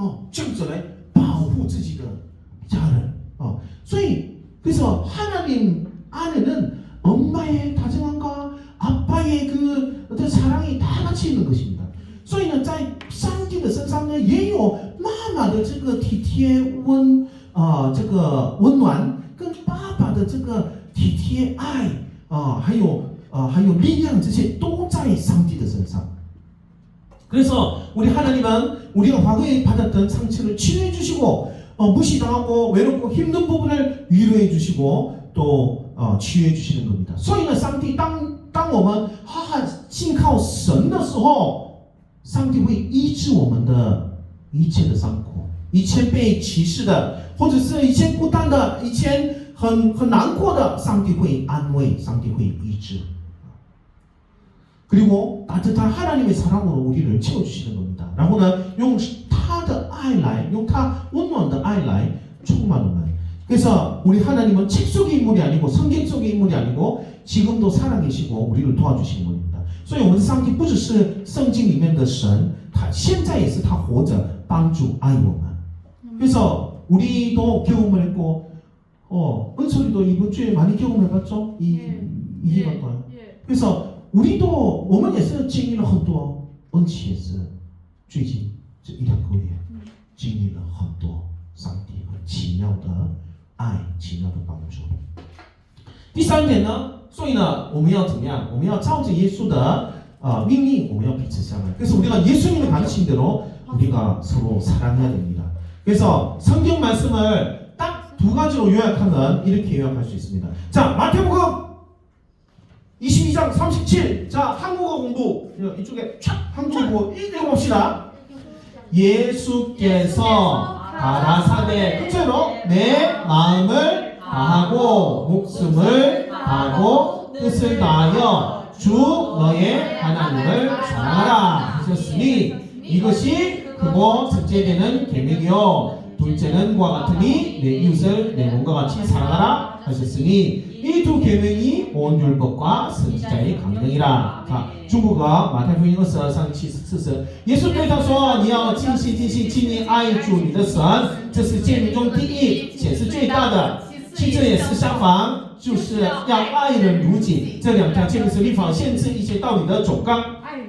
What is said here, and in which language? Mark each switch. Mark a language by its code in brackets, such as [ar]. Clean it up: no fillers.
[zh] 这样子来保护自己的家人所以 [ko] 그래서 하나님 안에는 엄마의 다정함과 아빠의 그 어떤 사랑이 다 같이 있는 것입니다. [zh] 所以呢，在上帝的身上呢，也有妈妈的这个体贴这个温暖，跟爸爸的这个体贴爱还有力量，这些都在上帝的身上。 [ko] 그래서 우리 하나님은 우리가 과거에 받았던 상처를 치유해 주시고 무시당하고 외롭고 힘든 부분을 위로해 주시고 또 치유해 주시는 겁니다. [zh] 所以呢，上帝当我们信靠神的时候，上帝会医治我们的一切的伤口，以前被歧视的，或者是以前孤单的，以前很难过的，上帝会安慰，上帝会医治。 [ko] 그리고 따뜻한 하나님의 사랑으로 우리를 채워주시는 겁니다. [zh] 然后呢，用他的爱来，用他温暖的爱来充满我们。 [ko] 그래서 우리 하나님은 책 속의 인물이 아니고 성경 속의 인물이 아니고 지금도 살아계시고 우리를 도와주시는 분입니다. [zh] 所以我们上帝不只是圣经里面的神，他现在也是他活着帮助爱我们。 [ko] 그래서 우리도 경험을 했고, 은솔이도 이번 주에 많이 경험해봤죠? 이해가 거예요. 그래서 우리도 [zh] 我们也是经历了很多，恩启也是最近这1-2个月经历了很多上帝很奇妙的爱，奇妙的帮助。第三点呢，所以呢，我们要怎么样？我们要照着耶稣的命令，我们要彼此相爱。 [ko] 그래서 우리가 예수님의 가르친 대로 우리가 서로 사랑해야 됩니다. 그래서 성경 말씀을 딱 두 가지로 요약하면 이렇게 요약할 수 있습니다. 자, 마태복음 22장 37. 자, 한국어 공부 이쪽에 촥 한국어 공부 읽어봅시다. 예수께서 가라사대 끝으로 내 마음을 다하고 목숨을 다하고 뜻을 다하여 주 너의 하나님을 사랑하라 하셨으니 이것이 크고 첫째 되는 계명이요 둘째는 그와 같으니 내 이웃을 내 몸과 같이 사랑하라 하셨으니 이 두 계명이 온 율법과 선지자의 강령이라. 자, 중국어 마태복음 [zh] 22章74耶稣对他说：“你要尽心尽性尽力爱主你的神，这是诫命中第一，且是最大的。其次也是相仿，就是要爱人如己。这两条诫命是律法限制一切道理的总纲。”